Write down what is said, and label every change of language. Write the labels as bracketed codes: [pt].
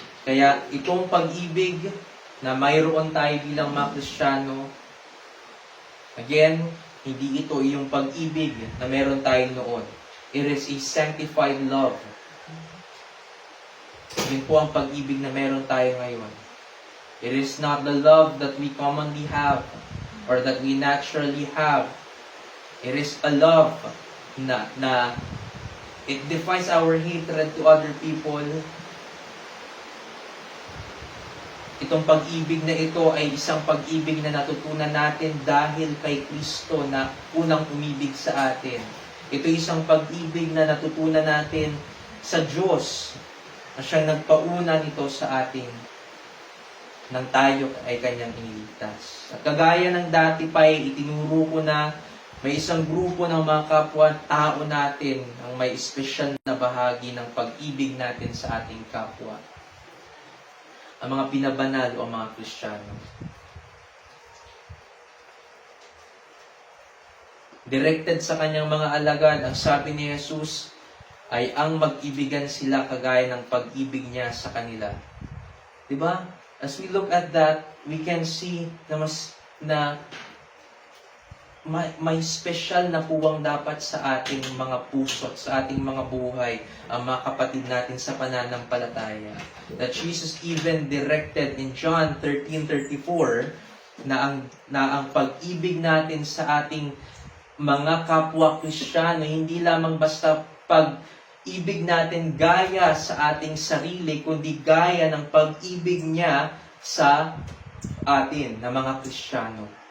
[tl] Kaya itong pag-ibig na mayroon tayo bilang mga Kristiyano, again, hindi ito yung pag-ibig na meron tayo noon. [en] It is a sanctified love. [tl] Yun po ang pag-ibig na meron tayo ngayon. [en] It is not the love that we commonly have or that we naturally have. It is a love na it defies our hatred to other people. [tl] Itong pag-ibig na ito ay isang pag-ibig na natutunan natin dahil kay Kristo na unang umibig sa atin. Ito isang pag-ibig na natutunan natin sa Diyos na siyang nagpauna nito sa atin nang tayo ay Kanyang iniligtas. At kagaya ng dati pa ay itinuro ko na may isang grupo ng mga kapwa-tao natin ang may espesyal na bahagi ng pag-ibig natin sa ating kapwa. Ang mga pinabanal o mga Kristiyano. Directed sa Kanyang mga alagad, ang sabi ni Jesus ay ang mag-ibigan sila kagaya ng pag-ibig niya sa kanila. Diba? [en] As we look at that, we can see na [tl] may special na puwang dapat sa ating mga puso at sa ating mga buhay ang mga kapatid natin sa pananampalataya. [en] That Jesus even directed in John 13:34 [tl] na ang pag-ibig natin sa ating mga kapwa Kristiyano hindi lamang basta pag-ibig natin gaya sa ating sarili, kundi gaya ng pag-ibig niya sa atin na mga Kristiyano.